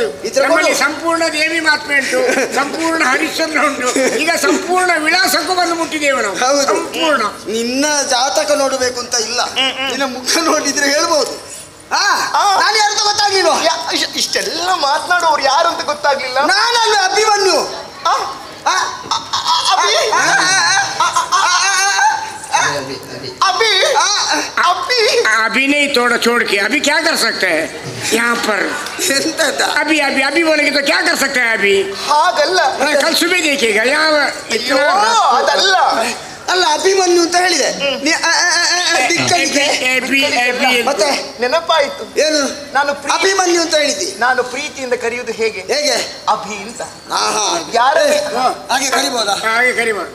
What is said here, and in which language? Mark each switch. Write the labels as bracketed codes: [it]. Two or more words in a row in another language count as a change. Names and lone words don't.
[kn] ಸಂಪೂರ್ಣ ದೇವಿ ಮಾತ್ಮೆ ಉಂಟು, ಸಂಪೂರ್ಣ ಹರಿಶ್ಚಂದ್ರ ಉಂಟು. ಈಗ ಸಂಪೂರ್ಣ ವಿಳಾಸಕ್ಕೂ ಬಂದು ಮುಟ್ಟಿದ್ದೇವೆ ನಾವು. ಹೌದು. ಸಂಪೂರ್ಣ. ನಿನ್ನ ಜಾತಕ ನೋಡಬೇಕು ಅಂತ ಇಲ್ಲ, ನಿನ್ನ ಮುಖ ನೋಡಿದ್ರೆ ಹೇಳ್ಬೋದು. ನಾನು ಯಾರು ಅಂತ ಗೊತ್ತಾಗ್ಲಿಲ್ವಾ? ಇಷ್ಟೆಲ್ಲ ಮಾತನಾಡುವವರು ಯಾರು ಅಂತ ಗೊತ್ತಾಗ್ಲಿಲ್ಲ. ನಾನಲ್ಲ ಅಭಿಮನ್ಯು. [hi] अभी नहीं थोड़ा छोड़ के अभी क्या कर सकते हैं यहाँ पर? अभी अभी अभी बोलेंगे तो क्या कर सकते हैं अभी? कल सुबह देखिएगा यहाँ. [kn] ಅಲ್ಲ ಅಭಿಮನ್ಯು ಅಂತ ಹೇಳಿದೆ. ಮತ್ತೆ ನೆನಪಾಯ್ತು. ಏನು? ನಾನು ಅಭಿಮನ್ಯು ಅಂತ ಹೇಳಿದ್ದಿ. ನಾನು ಪ್ರೀತಿಯಿಂದ ಕರೆಯುವುದು ಹೇಗೆ? ಅಭಿ ಅಂತ. ಯಾರು ಹಾಗೆ ಕರಿಬಹುದಾ? ಹಾಗೆ ಕರಿಬಹುದು.